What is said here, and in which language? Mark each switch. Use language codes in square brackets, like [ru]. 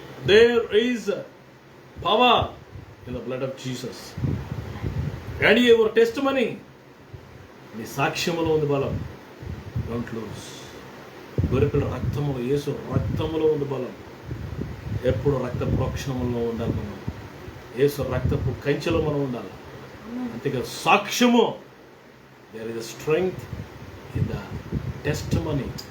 [en] There is power in the blood of Jesus. And your testimony, [te] నీ సాక్ష్యములో ఉంది బలం. [en] Don't lose. [te] గొర్రెపిల్ల రక్తములో, యేసు రక్తములో ఉంది బలం. ఎప్పుడు రక్త ప్రోక్షణంలో ఉండాలి మనం, యేసు రక్తపు కంచెలో మనం ఉండాలి. అంతేకాదు సాక్ష్యము. [en] There is a strength in the testimony.